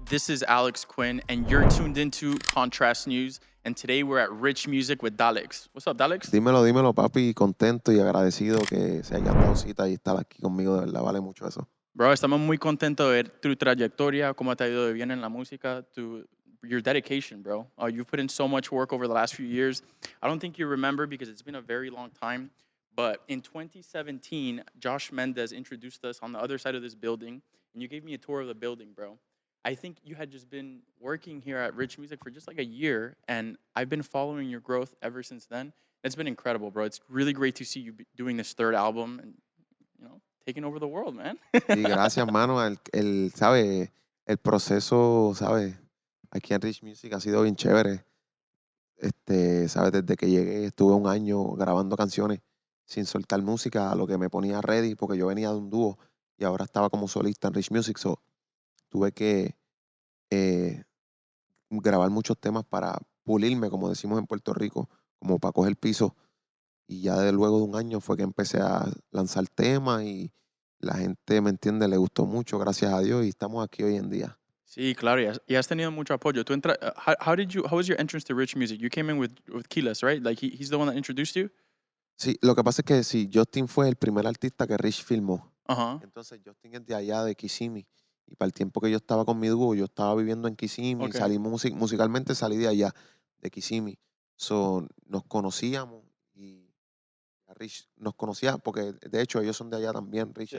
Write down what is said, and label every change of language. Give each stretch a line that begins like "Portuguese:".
English: This is Alex Quinn, and you're tuned into Contrast News. And today we're at Rich Music with Daleks. What's up, Daleks?
Spanish: Dímelo, dímelo, papi, contento y agradecido que se hayan dado cita y estar aquí conmigo, de verdad, vale mucho eso. Bro, estamos muy contentos de ver tu trayectoria, cómo te ha ido de bien en la música,
English: your dedication, bro. You've put in so much work over the last few years. I don't think you remember because it's been a very long time, but in 2017, Josh Mendez introduced us on the other side of this building, and you gave me a tour of the building, bro. I think you had just been working here at Rich Music for just like a year, and I've been following your growth ever since then. It's been incredible, bro. It's really great to see you doing this third album and, taking over the world, man.
Spanish: Y gracias, mano, ¿sabe? El proceso, ¿sabe? Aquí en Rich Music ha sido bien chévere. ¿Sabes? Desde que llegué estuve un año grabando canciones sin soltar música, a lo que me ponía ready, porque yo venía de un dúo y ahora estaba como solista en Rich Music, so tuve que eh, grabar muchos temas para pulirme, como decimos en Puerto Rico, como para coger piso. Y ya de luego de un año fue que empecé a lanzar temas y la gente, ¿me entiende? Le gustó mucho, gracias a Dios, y estamos aquí hoy en día. Sí, claro, y has tenido mucho apoyo.
English: How was your entrance to Rich Music? You came in with Keyless, right? Like he's the one that introduced you?
Spanish: Sí, lo que pasa es que sí, Justin fue el primer artista que Rich filmó. Uh-huh. Entonces Justin es de allá, de Kissimmee. Y para el tiempo que yo estaba con mi dúo, yo estaba viviendo en Kissimmee,
English: Okay.
Spanish: musicalmente salí de allá, de Kissimmee. So, nos conocíamos y a Rich nos conocía, porque de hecho ellos son de allá también, Rich es